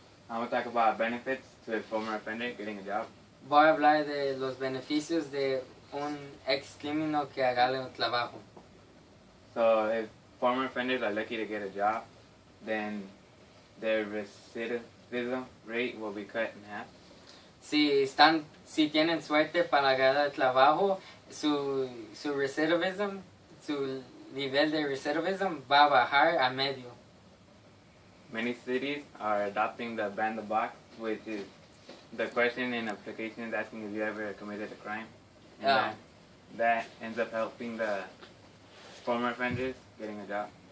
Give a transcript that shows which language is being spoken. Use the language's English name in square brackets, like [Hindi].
[English] I'm going to talk about benefits to a former offender getting a job. [Spanish] Voy a hablar de los beneficios de un ex criminal que agarre un trabajo. [English] So if former offenders are lucky to get a job, then their recidivism rate will be cut in half. [Spanish] Si tienen suerte para agarrar trabajo, su recidivism, su nivel de recidivism va a bajar a medio. [English] Many cities are adopting the ban the box, which is the question in applications asking if you ever committed a crime. And that ends up helping the former offenders getting a job.